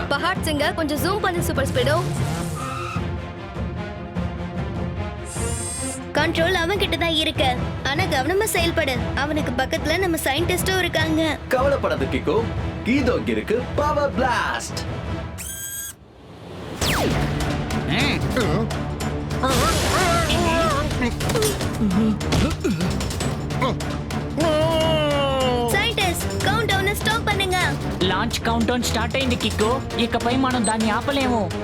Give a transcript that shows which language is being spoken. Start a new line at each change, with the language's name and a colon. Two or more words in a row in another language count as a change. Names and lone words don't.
Tamil: பஹாட் சிங்க கொஞ்சம் ஜூம் பண்ணு சூப்பர் ஸ்பீடோ. கண்ட்ரோல் அவன் கிட்ட தான் இருக்கு. ஆனா கவனமா செயல்படு. அவனுக்கு பக்கத்துல நம்ம சயின்டிஸ்டும் இருக்காங்க. கவலைப்படாத கிக்கு. இதோ இருக்கு
English: power blast. scientist count down stop பண்ணுங்க. launch count down start
Telugu: అయింది కిక్కు. ఇకపై మనం దాన్ని ఆపలేము.